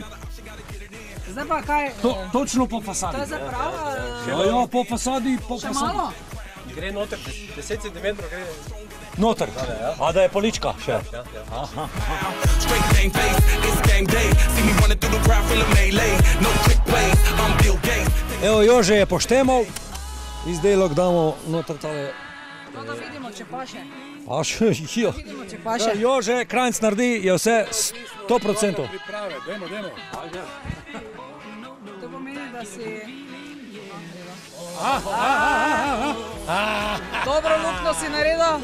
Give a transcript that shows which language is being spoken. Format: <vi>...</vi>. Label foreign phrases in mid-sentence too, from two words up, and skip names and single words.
<sl>Zdaj pa kaj? Točno po fasadi. To je zapravo? Ja, po fasadi. Še malo? Gre noter, 10 cm gre. Noter. A da je polička še.</sl> <en>Straight game face, it's game day. See me running through the crowd full of melee. No trick plays, I'm Bill Gates.</en> <sl>Evo, Jože je poštemal. Izdelok damo noter tale. To da vidimo, če paše. Paše, jo. Vidimo, če paše. Jože, Krajnc naredi, je vse 100%. Priprave, dajmo. To pomeni, da si... Dobro lukno si naredil.</sl>